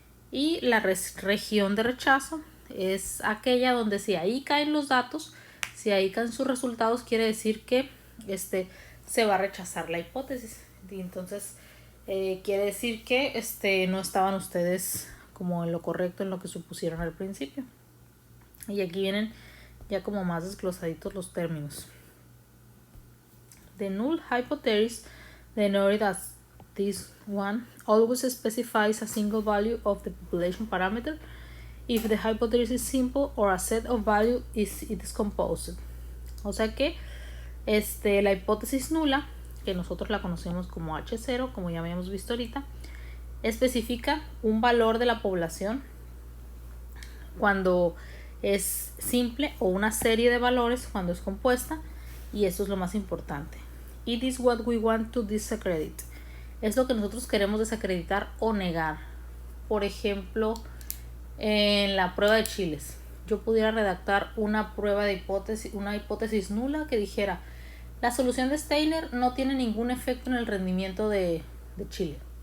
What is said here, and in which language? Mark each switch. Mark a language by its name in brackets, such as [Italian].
[Spanish] Y la región de rechazo es aquella donde si ahí caen los datos, si ahí caen sus resultados, quiere decir que se va a rechazar la hipótesis. Y entonces quiere decir que no estaban ustedes como en lo correcto, en lo que supusieron al principio. Y aquí vienen ya como más desglosaditos los términos. [English] The null hypothesis, denoted as this one, always specifies a single value of the population parameter if the hypothesis is simple or a set of values is composed. [Spanish] O sea que la hipótesis nula, que nosotros la conocemos como H0, como ya habíamos visto ahorita, especifica un valor de la población cuando es simple o una serie de valores cuando es compuesta, y eso es lo más importante. [English] It is what we want to discredit. [Spanish] Es lo que nosotros queremos desacreditar o negar. Por ejemplo, en la prueba de chiles, yo pudiera redactar una hipótesis nula que dijera: la solución de Steiner no tiene ningún efecto en el rendimiento de chile.